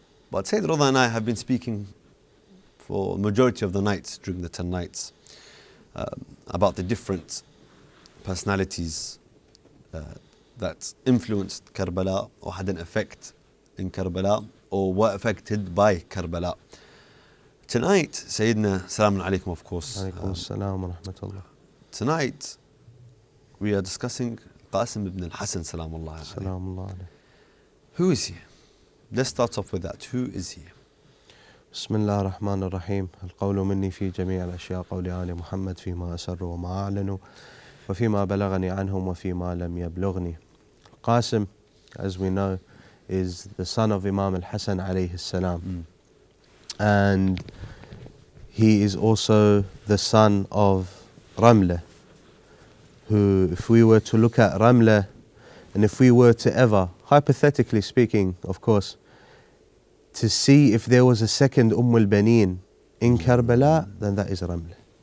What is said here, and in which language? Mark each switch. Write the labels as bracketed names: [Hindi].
[English] But Sayyid Reda and I have been speaking for the majority of the nights during the 10 nights about the different personalities that influenced Karbala or had an effect in Karbala or were affected by Karbala. Tonight, Sayyidina, Salamun Alaikum, of course. Alaikum Assalam wa rahmatullah. Tonight, we are discussing Qasim ibn al-Hasan, Salamullah alayhi. Salamullah alayhi. Who is he? Let's start off with that. Who is he? [Arabic] بسم الله الرحمن الرحيم. القول مني في جميع الأشياء قول آل محمد فيما أسر وما أعلنوا وفيما بلغني عنهم وفيما لم يبلغني. [English] Qasim, as we know, is the son of Imam al-Hasan alayhi salam. And he is also the son of Ramla, who, if we were to look at Ramla, and if we were to ever, hypothetically speaking, of course, to see if there was a second al-Baneen in Karbala, then that is Ramla.